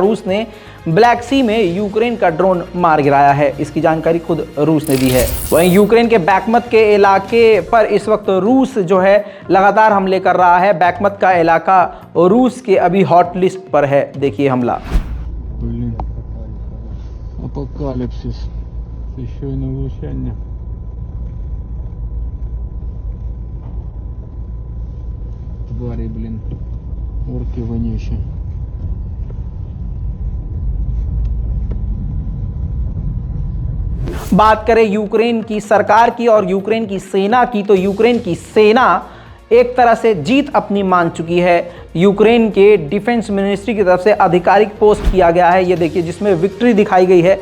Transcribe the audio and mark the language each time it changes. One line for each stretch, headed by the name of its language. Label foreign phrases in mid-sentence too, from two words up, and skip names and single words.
Hindi: रूस ने ब्लैक सी में यूक्रेन का ड्रोन मार गिराया है। इसकी जानकारी खुद रूस ने दी है। वहीं यूक्रेन के बैकमत के इलाके पर इस वक्त रूस जो है लगातार हमले कर रहा है। बैकमत का इलाका रूस के अभी
English: hot list
Hindi: पर है। देखिए हमला।
Russian: Твари, блин, орки вонючие.
Hindi: बात करें यूक्रेन की सरकार की और यूक्रेन की सेना की, तो यूक्रेन की सेना एक तरह से जीत अपनी मान चुकी है। यूक्रेन के
English: defense ministry
Hindi: की तरफ से आधिकारिक पोस्ट किया गया है, ये देखिए, जिसमें विक्ट्री दिखाई गई है।